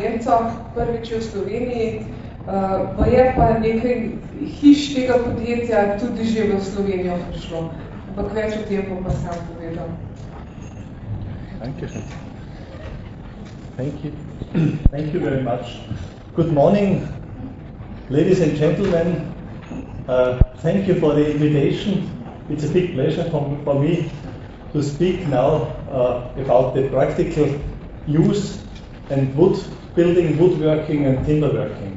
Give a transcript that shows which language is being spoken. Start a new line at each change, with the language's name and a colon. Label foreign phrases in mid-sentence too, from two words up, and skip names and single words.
Slovenian: gozdov, prvič v Sloveniji, pa je pa nekaj hiš tega podjetja tudi že v Slovenijo prišlo. Ampak več o tem bom pa sam povedal.
English: Thank you very much. Good morning, ladies and gentlemen. Thank you for the invitation. It's a big pleasure for me to speak now about the practical use and wood building, woodworking and timberworking.